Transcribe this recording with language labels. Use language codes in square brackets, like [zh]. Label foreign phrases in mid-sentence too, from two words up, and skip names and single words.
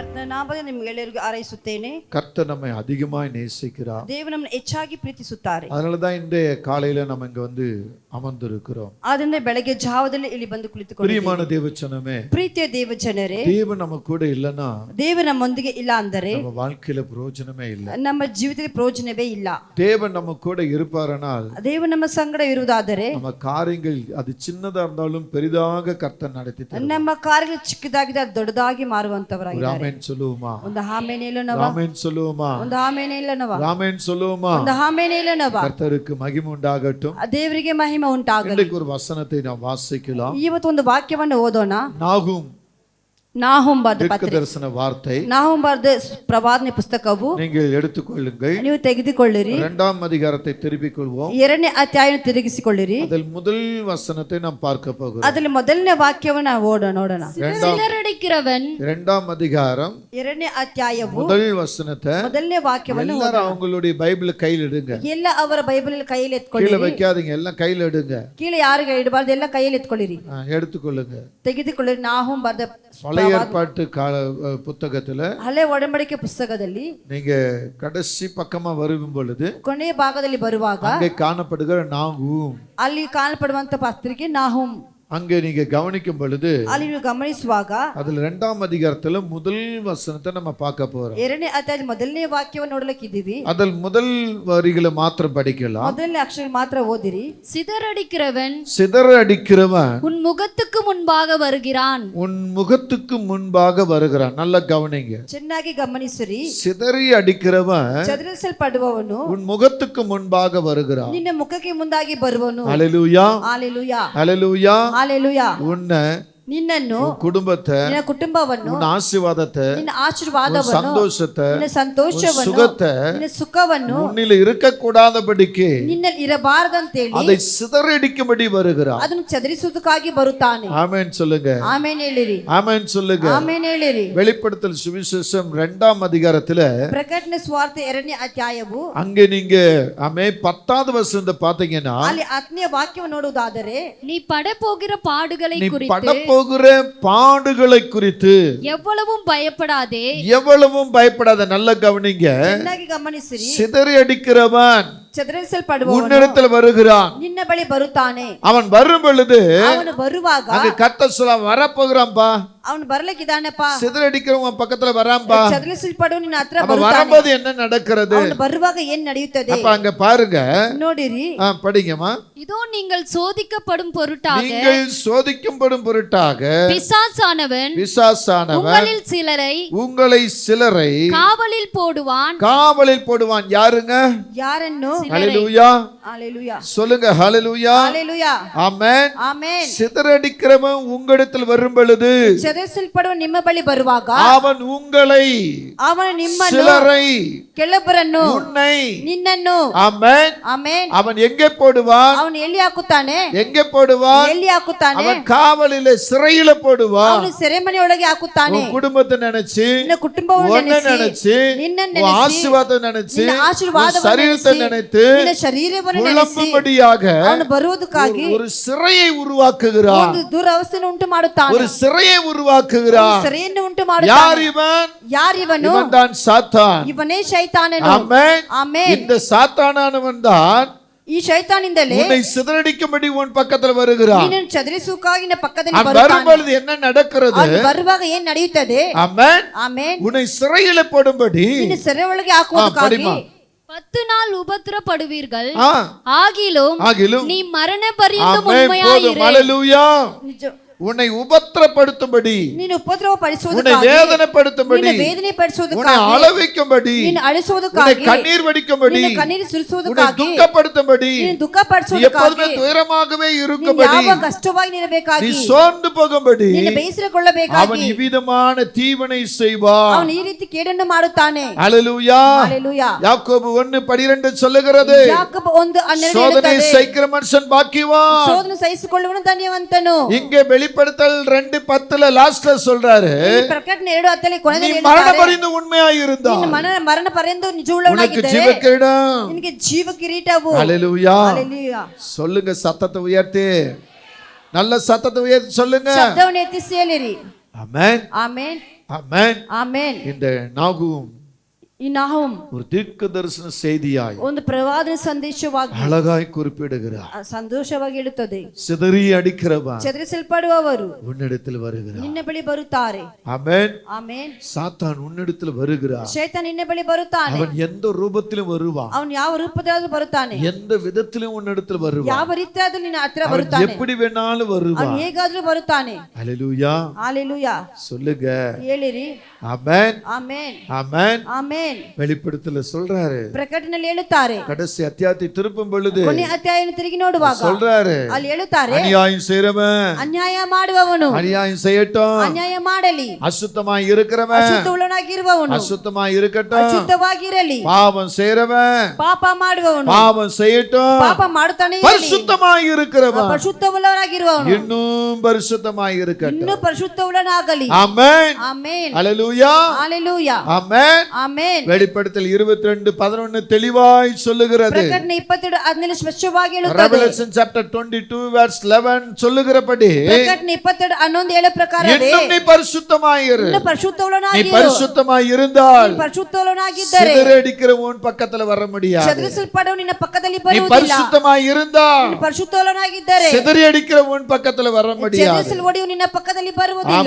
[kn] ನಾಮದಲ್ಲಿ ನಿಮ್ಗೆಲ್ಲರಿಗೂ ಹಾರೈಸುತ್ತೇನೆ. [ta] கர்த்தர் நம்மை அதிகமாய் நேசிக்கிறார். [kn] ದೇವರು ನಮ್ಮನ್ನು ಹೆಚ್ಚಾಗಿ ಪ್ರೀತಿಸುತ್ತಾರೆ. [ta] அதனால தான் இந்த காலையில நம்ம இங்க வந்து அமர்ந்திருக்கிறோம். [kn] ಆದ್ದರಿಂದ ಬೆಳಗ್ಗೆ ಜಾವದಲ್ಲಿ ಇಲ್ಲಿ ಬಂದು ಕುಳಿತುಕೊಂಡಿದ್ದೇವೆ. [ta] பிரியமான தேவச்சனமே, [kn] ಪ್ರೀತಿಯ ದೇವಜನರೇ, [ta] தேவன் நம்ம கூட இல்லனா [kn] ದೇವರು ನಮ್ಮೊಂದಿಗೆ ಇಲ್ಲ ಅಂದರೆ [ta] நம்ம வாழ்க்கையில பிரயோஜனமே ಇಲ್ಲ. [kn] ನಮ್ಮ ಜೀವಿತದಲ್ಲಿ ಪ್ರಯೋಜನವೇ ಇಲ್ಲ. [ta] தேவன் நம்ம கூட இருப்பாரனால், [kn] ದೇವರು ನಮ್ಮ ಸಂಗಡ ಇರುವುದಾದರೆ [ta] நம்ம காரியங்கள் அது சின்னதா இருந்தாலும் பெரிதாக கர்த்தர் நடத்தி தருவார். [kn] ನಮ್ಮ ಕಾರ್ಯಗಳು ಚಿಕ್ಕದಾಗಿದೆ ಅದು ದೊಡ್ಡದಾಗಿ ಮಾರುವಂತವರಾಗಿದ್ದಾರೆ. [ta] ஆமென் சொல்லுவோமா? [kn] ಒಂದು ಆಮೆನ್ ಹೇಳೋಣವಾ? [ta] ஆமென் சொல்லுவோமா? [kn] ಒಂದು ಆಮೆನ್ ಹೇಳೋಣವಾ? [ta] ஆமென் சொல்லுவோமா? [kn] ಒಂದು ಆಮೆನ್ ಹೇಳೋಣವಾ? [ta] கர்த்தருக்கு மகிமை உண்டாகட்டும். [kn] ದೇವರಿಗೆ ಮಹಿಮೆ ಉಂಟಾಗಲಿ. [ta] இன்னைக்கு ஒரு வசனத்தை நாம் வாசிக்கலாம். [kn] ಇವತ್ತು ಒಂದು ವಾಕ್ಯವನ್ನು ಓದೋಣ. [ta] நாகும் [kn] ಬರೆದ [ta] தீர்க்கதரிசன வார்த்தை. [kn] ನಾಹುಮ್ ಬರೆದ ಪ್ರವಾದನೆ ಪುಸ್ತಕವು [ta] நீங்கள் எடுத்துக்கொள்ளுங்கள். [kn] ನೀವು ತೆಗೆದುಕೊಳ್ಳಿರಿ. [ta] 2ஆம் அதிகாரத்தை திருப்பிக் கொள்வோம். [kn] 2ನೇ ಅಧ್ಯಾಯವನ್ನು ತಿರುಗಿಸಿಕೊಳ್ಳಿರಿ. [ta] அதில் முதல் வசனத்தை நாம் பார்க்க போகிறோம். [kn] ಅದರಲ್ಲಿ ಮೊದಲನೇ ವಾಕ್ಯವನ್ನು ನೋಡೋಣ. [ta] சிதறடிக்கிறவன் 2ஆம் அதிகாரம் [kn] 2ನೇ ಅಧ್ಯಾಯವು [ta] முதல் வசனத்தை [kn] ಮೊದಲನೇ ವಾಕ್ಯವನ್ನು [ta] எல்லாரும் அவங்களுடைய பைபிள் கையில் எடுங்க. [kn] ಎಲ್ಲ ಅವರ ಬೈಬಲ್ ಕೈಯಲ್ಲಿ [ta] கீழ [kn] ಎತ್ಕೊಳ್ಳಿರಿ. [ta] வைக்காதீங்க, எல்லாம் கையில் எடுங்க. [kn] ಕೀழே ಯಾರಿಗೆ ಇಡಬಾರದು, ಎಲ್ಲ ಕೈಯಲ್ಲಿ ಎತ್ಕೊಳ್ಳಿರಿ. [ta] எடுத்துக்கொள்ளுங்க. [kn] ತೆಗೆದುಕೊಳ್ಳಿರಿ. ನಾಹುಮ್ ಬರೆದ [ta] பழைய ஏற்பாட்டு புத்தகத்துல [kn] ಹಳೆ ಒಡಂಬಡಿಕೆ ಪುಸ್ತಕದಲ್ಲಿ [ta] நீங்க கடைசி பக்கமா வரும் பொழுது [kn] ಕೊನೆಯ ಭಾಗದಲ್ಲಿ ಬರುವಾಗ [ta] அங்கே காணப்படுகிற நாகும், [kn] ಅಲ್ಲಿ ಕಾಣಪಡುವಂತ ಪತ್ರಿಕೆ ನಾಹುಮ್, [ta] அங்கே நீங்க கவனிக்கும் பொழுது [kn] ಅಲ್ಲಿ ನೀವು ಗಮನಿಸುವಾಗ [ta] அதுல 2ஆம் அதிகாரத்துல முதல் வசனத்தை நம்ம பார்க்க போறோம். [kn] 2ನೇ ಅಧ್ಯಾಯದ ಮೊದಲನೇ ವಾಕ್ಯವನ್ನು ನೋಡಲಿಕ್ಕಿದ್ದೀವಿ. [ta] அதில் முதல் வரிகளை மாத்திரம் படிக்கலாம். [kn] ಮೊದಲನೇ ಅಕ್ಷರ ಮಾತ್ರ ಓದಿರಿ. [ta] சிதறடிக்கிறவன் சிதறடிக்கிறவன் உன் முகத்துக்கு முன்பாக வருகிறான். உன் முகத்துக்கு முன்பாக வருகிறான். நல்ல கவனிங்க, [kn] ಚೆನ್ನಾಗಿ ಗಮನಿಸಿರಿ. [ta] சிதறி அடிக்கிறவன் [kn] ಚದುರಿಸಲ್ಪಡುವವನು [ta] உன் முகத்துக்கு முன்பாக வருகிறான். [kn] ನಿನ್ನ ಮುಖಕ್ಕೆ ಮುಂದಾಗಿ ಬರುವನು. [ta] ஹல்லேலூயா, [kn] ಹಾಲೆಲೂಯಾ, [ta] ஹல்லேலூயா. [kn] ಹಾಲೆಲೂಯಾ. [ta] உன்னை, [kn] ನಿನ್ನನ್ನು, [ta] குடும்பத்தை, [kn] ನಿನ್ನ ಕುಟುಂಬವನ್ನು, [ta] உன் ஆசீர்வாதத்தை, [kn] ನಿನ್ನ ಆಶೀರ್ವಾದವನ್ನು, [ta] சந்தோஷத்தை, [kn] ನಿನ್ನ ಸಂತೋಷವನ್ನು, [ta] சுகத்தை [kn] ನಿನ್ನ ಸುಖವನ್ನು [ta] உன்னில் இருக்கக்கூடாதபடிக்கு [kn] ನಿನ್ನಲ್ಲಿ ಇರಬಾರದಂತೇಳಿ [ta] அதை சிதறடிக்கும்படி வருகிறார். [kn] ಅದನ್ನು ಚದರಿಸುವುದಕ್ಕಾಗಿ ಬರುತ್ತಾನೆ. [ta] ஆமென் சொல்லுங்க. [kn] ಆಮೆನ್ ಹೇಳಿರಿ. [ta] ஆமென் சொல்லுங்க. [kn] ಆಮೆನ್ ಹೇಳಿರಿ. [ta] வெளிப்படுத்தல் சுவிசேஷம் 2ஆம் அதிகாரத்துல [kn] ಪ್ರಕಟಣೆ ಸುವಾರ್ತೆ 2ನೇ ಅಧ್ಯಾಯವು [ta] அங்கே நீங்க 10வது வசனத்தை பாத்தீங்கன்னா, [kn] ಅಲ್ಲಿ 10ನೇ ವಾಕ್ಯವನ್ನು ನೋಡುವುದಾದರೆ, [ta] நீ படப்போகிற பாடுகளை நீ குறித்து படப்போகிற பாடுகளை குறித்து எவ்வளவும் பயப்படாதே. எவ்வளவும் பயப்படாத. நல்ல கவனிங்க, [kn] ಚೆನ್ನಾಗಿ ಗಮನಿಸಿರಿ. [ta] சிதறி அடிக்கிறவன் [kn] ಚದರಿಸಲ್ಪಡುವವನು [ta] உன்னிடத்தில் வருகிறான். [kn] ನಿನ್ನ ಬಳಿ ಬರುತ್ತಾನೆ. [ta] அவன் வரும் பொழுது [kn] ಅವನು ಬರುವಾಗ [ta] அங்க கர்த்தர் சொல்ல வரப்போகிறான்பா. [kn] ಅವನು ಬರ್ಲಿಕ್ಕಿದ್ದಾನಪ್ಪ. [ta] சிதறடிக்கிறவன் பக்கத்துல வரான்பா. [kn] ಚದರಿಸಲ್ಪಡುವ ನಿನ್ನ ಹತ್ರ [ta] அப்ப [kn] ಬರುತ್ತಾನೆ. [ta] வரும்போது என்ன நடக்கிறது? [kn] ಅವನು ಬರುವಾಗ ಏನ್ ನಡೆಯುತ್ತದೆ? [ta] அப்ப அங்க பாருங்க, [kn] ನೋಡಿರಿ. [ta] படிங்கம்மா. இதோ நீங்கள் சோதிக்கப்படும் பொருட்டாக நீங்கள் சோதிக்கப்படும் பொருட்டாக பிசாசானவன் உங்களை சிலரை காவலில் போடுவான். காவலில் போடுவான். யாருங்க? [kn] ಯಾರನ್ನು? [ta] ஹல்லேலூயா, ஹல்லேலூயா சொல்லுங்க. ஹல்லேலூயா, ஹல்லேலூயா. ஆமென், ஆமென். சிதறடிக்கிறவன் உங்களிடத்தில் வரும் பொழுது, [kn] ಚದರಿಸಲ್ಪಡುವ ನಿಮ್ಮ ಬಳಿ ಬರುವಾಗ [ta] அவன் உங்களை, [kn] ಅವನು ನಿಮ್ಮನ್ನು, [ta] சிலரை, [kn] ಕೆಲವರನ್ನು, [ta] உன்னை, [kn] ನಿನ್ನನ್ನು, [ta] ஆமென், [kn] ಆಮೆನ್, [ta] அவன் எங்கே போடுவான்? [kn] ಅವನು ಎಲ್ಲಿ ಹಾಕುತ್ತಾನೆ? [ta] எங்கே போடுவான்? [kn] ಎಲ್ಲಿ ಹಾಕುತ್ತಾನೆ? [ta] அவன் காவலிலே, சிறையில போடுவான். [kn] ಅವನು ಸೆರೆಮನೆಯೊಳಗೆ ಹಾಕುತ್ತಾನೆ. [ta] உன் குடும்பத்தை நினைச்சு, [kn] ನಿನ್ನ ಕುಟುಂಬವನ್ನು [ta] உன்னை [kn] ನೆನೆಸಿ, [ta] நினைச்சு, [kn] ನಿನ್ನನ್ನು [ta] உன் [kn] ನೆನೆಸಿ, [ta] ஆசீர்வாதத்தை நினைச்சு, [kn] ನಿನ್ನ ಆಶೀರ್ವಾದವನ್ನು [ta] உன் சரீரத்தை [kn] ನೆನೆಸಿ, [ta] நினைத்து [kn] ನಿನ್ನ ಶರೀರವನ್ನು ನೆನೆಸಿ, [ta] புலம்பும்படியாக [kn] ಅವನು ಬರುವುದಕ್ಕಾಗಿ [ta] ஒரு சிறையை உருவாக்குகிறான். [kn] ಒಂದು ದುರವಸ್ಥೆಯನ್ನು ಉಂಟು ಮಾಡುತ್ತಾನೆ. [ta] ஒரு சிறையை உருவாக்குகிறான். [kn] ಸೆರೆಯನ್ನು ಉಂಟು [ta] யார் [kn] ಮಾಡುತ್ತಾನೆ. [ta] இவன்? [kn] ಯಾರಿವನು? [ta] இவன் தான் சாத்தான். [kn] ಇವನೇ ಶೈತಾನನು. [ta] ஆமென். [kn] ಆಮೆನ್. [ta] இந்த சாத்தானானவன் தான் [kn] ಈ ಶೈತಾನಿಂದಲೇ [ta] உன்னை சிதறடிக்கும்படி உன் பக்கத்துல வருகிறான். [kn] ನಿನ್ನನ್ನು ಚದರಿಸುವುಕ್ಕಾಗಿ ನಿನ್ನ ಪಕ್ಕದಲ್ಲಿ [ta] அவன் [kn] ಬರುತ್ತಾನೆ. [ta] வரும்பொழுது என்ன நடக்கிறது? [kn] ಅವನು ಬರುವಾಗ ಏನ್ ನಡೆಯುತ್ತದೆ? [ta] ஆமென். [kn] ಆಮೆನ್. [ta] உன்னை சிறையில போடும்படி [kn] ನಿನ್ನ ಸೆರೆ ಒಳಗೆ ಹಾಕುವುದಕ್ಕಾಗಿ [ta] 10 நாள் உபத்திரப்படுவீர்கள். ஆ, ஆகிலும் நீ மரண பரியந்தம் ஆமென். போதும். உண்மையாயிரு. ஹல்லேலூயா. [kn] ನಿಜ [ta] உன்னை உபத்திரப்படுத்தும்படி, [kn] ನೀನು ಉಪದ್ರವ [ta] உன்னை [kn] ಪಡಿಸುವುದಕ್ಕಾಗಿ, [ta] வேதனைப்படுத்தும்படி, [kn] ನಿನ್ನ ವೇದನೆ [ta] உன்னை [kn] ಪಡಿಸುವುದಕ್ಕಾಗಿ, [ta] அழவைக்கும்படி, [kn] ನೀನು [ta] உன்னை [kn] ಅಳಿಸುವುದಕ್ಕಾಗಿ, [ta] கண்ணீர் வடிக்கும்படி, [kn] ನಿನ್ನ ಕಣ್ಣೀರು [ta] உன்னை [kn] ಸುರಿಸುವುದಕ್ಕಾಗಿ, [ta] துக்கப்படுத்தும்படி, [kn] ನೀನು ದುಃಖ [ta] நீ எப்போதுமே [kn] ಪಡಿಸುವುದಕ್ಕಾಗಿ, [ta] துயரமாகவே [kn] ನೀನು [ta] இருக்கும்படி, [kn] ಯಾವ ಕಷ್ಟವಾಗಿ [ta] நீ [kn] ನಿಲ್ಲಬೇಕಾಗಿ, [ta] சோர்ந்து போகும்படி [kn] ನಿನ್ನ ಬೇಸರಗೊಳ್ಳಬೇಕಾಗಿ, [ta] அவன் இவ்விதமான தீவனை செய்வான். [kn] ಅವನು ಈ ರೀತಿ ಕೇಡನ್ನು ಮಾಡುತ್ತಾನೆ. [ta] ஹல்லேலூயா. ஹல்லேலூயா. யாக்கோபு 1:12 சொல்லுகிறது, [kn] ಯಾಕೋಬ 1:12 [ta] சோதனை [kn] ಹೇಳುತ್ತದೆ, [ta] சகிக்கிற மனுஷன் பாக்கியவான். [kn] ಸೋದನೆ ಸಹಿಸಿಕೊಳ್ಳುವನು ಧನ್ಯವಂತನು. [ta] இங்கே வெளிப்படுத்தல் 2:10 லாஸ்ட்ல சொல்றாரு, [kn] ಇಲ್ಲಿ ಪ್ರಕಟಣೆ 2:10 [ta] நீ [kn] ಕೊನೆಯಲ್ಲಿ [ta] மரண [kn] ಹೇಳ್ತಾರೆ, [ta] பரிந்து உண்மையாயிருந்தா [kn] ನಿನ್ನ ಮರಣ ಪರ್ಯಂತ [ta] உனக்கு [kn] ನಿಜವುಳ್ಳವನಾಗಿದ್ದರೆ [ta] ஜீவக்கிரீடம். [kn] ನಿನಗೆ ಜೀವ ಕಿರೀಟವು. [ta] ஹல்லேலூயா. ஹல்லேலூயா. சொல்லுங்க, சத்தத்தை உயர்த்தி, நல்ல சத்தத்தை உயர்த்தி சொல்லுங்க. [kn] ಶಬ್ದವನ್ನು ಎತ್ತಿಸಿ ಹೇಳಿರಿ. [ta] ஆமென். [kn] ಆಮೆನ್. [ta] ஆமென். [kn] ಆಮೇನ್. [ta] இந்த நாகும் [kn] ಈ ನಾಹುಮ್ [ta] ஒரு தீர்க்க தரிசன செய்தியாய் [kn] ಒಂದು ಪ್ರವಾದನ ಸಂದೇಶವಾಗಿ [ta] அழகாய் குறிப்பிடுகிறார். [kn] ಸಂತೋಷವಾಗಿ ಹೇಳುತ್ತದೆ. [ta] சிதறி அடிக்கிறவன் [kn] ಚದರಿಸಲ್ಪಡುವವರು [ta] உன்னிடத்தில் வருகிறார். [kn] ನಿನ್ನ ಬಳಿ ಬರುತ್ತಾರೆ. [ta] ஆமென். [kn] ಆಮೇನ್. [ta] சாத்தான் உன்னிடத்தில் வருகிறார். [kn] ಶೈತಾನ್ ನಿನ್ನ ಬಳಿ ಬರುತ್ತಾನೆ. [ta] அவன் எந்த ரூபத்திலும் வருவான். [kn] ಅವನು ಯಾವ ರೂಪದಲ್ಲಾದರೂ ಬರುತ್ತಾನೆ. [ta] எந்த விதத்திலும் உன்னிடத்தில் வருவான். [kn] ಯಾವ ರೀತಿಯಾದರೂ ನಿನ್ನ ಹತ್ರ [ta] அவன் [kn] ಬರುತ್ತಾನೆ. [ta] எப்படி வேணாலும் வருவான். [kn] ಅವನು ಹೇಗಾದರೂ ಬರುತ್ತಾನೆ. [ta] ஹல்லேலூயா. ஹalleluya. சொல்லுங்க. [kn] ಹೇಳಿರಿ. [ta] ஆமென். [kn] ಆಮೇನ್. [ta] ஆமென். [kn] ಆಮೇನ್. [ta] வெளிப்படுத்தல சொல்றாரு. [kn] ಪ್ರಕಟಣೆಯಲ್ಲಿ ಹೇಳುತ್ತಾರೆ. [ta] கடைசி அத்தியாயத்தை திருப்பும் பொழுது [kn] ಕೊನೆ ಅಧ್ಯಾಯವನ್ನು ತಿರುಗಿ ನೋಡುವಾಗ [ta] சொல்றாரு. [kn] ಅಲ್ಲಿ ಹೇಳುತ್ತಾರೆ, [ta] அநியாயம் செய்றவன் [kn] ಅನ್ಯಾಯ ಮಾಡುವವನು [ta] அநியாயம் செய்யட்டும். [kn] ಅನ್ಯಾಯ ಮಾಡಲಿ. [ta] அசுத்தமாய் இருக்கிறவன் [kn] ಅಶುದ್ಧವುಳ್ಳವನಾಗಿರುವವನು [ta] அசுத்தமாய் இருக்கட்டும். [kn] ಅಶುದ್ಧವಾಗಿರಲಿ. [ta] பாவம் செய்றவன் [kn] ಪಾಪ ಮಾಡುವವನು [ta] பாவம் செய்யட்டும். [kn] ಪಾಪ ಮಾಡುತ್ತಾನೆ ಇರಲಿ. [ta] பரிசுத்தமாய் இருக்கிறவன் [kn] ಪರಿಶುದ್ಧವುಳ್ಳವನಾಗಿರುವವನು [ta] இன்னும் பரிசுத்தமாய் இருக்கட்டும். [kn] ಇನ್ನೂ ಪರಿಶುದ್ಧವುಳ್ಳವನಾಗಲಿ. [ta] ஆமென். [kn] ಆಮೇನ್. [ta] ஹல்லேலூயா. ஹalleluya. ஆமென். [kn] ಆಮೇನ್. [ta] வெளிப்படுத்தல் 22:11 தெளிவாய் சொல்லுகிறது. [kn] ಪ್ರಕಟಣೆ 22:17 ಸ್ಪಷ್ಟವಾಗಿ ಹೇಳುತ್ತದೆ. [en] Revelation chapter 22 verse 11 [ta] சொல்லுகிறபடி [kn] ಪ್ರಕಟಣೆ 22:11 ಹೇಳೋ ಪ್ರಕಾರವೇ [ta] இன்னும் நீ பரிசுத்தமாய் இரு. [kn] ಇನ್ನೂ [ta] நீ [kn] ಪರಿಶುದ್ಧವುಳ್ಳವನಾಗಿರು. [ta] பரிசுத்தமாய் இருந்தால் [kn] ಪರಿಶುದ್ಧವುಳ್ಳವನಾಗಿದ್ದರೆ [ta] சிதறடிக்கிற உன் பக்கத்துல வர முடியாது. [kn] ಚದರಿಸಲ್ಪಡುವ ನಿನ್ನ ಪಕ್ಕದಲ್ಲಿ [ta] நீ [kn] ಬರುವುದಿಲ್ಲ. [ta] பரிசுத்தமாய் இருந்தால் [kn] ನೀನು ಪರಿಶುದ್ಧವುಳ್ಳವನಾಗಿದ್ದರೆ [ta] சிதறடிக்கிற உன் பக்கத்துல வர முடியாது. [kn] ಚದರಿಸಲು ಒಡೆಯುವ ನಿನ್ನ ಪಕ್ಕದಲ್ಲಿ ಬರುವುದಿಲ್ಲ.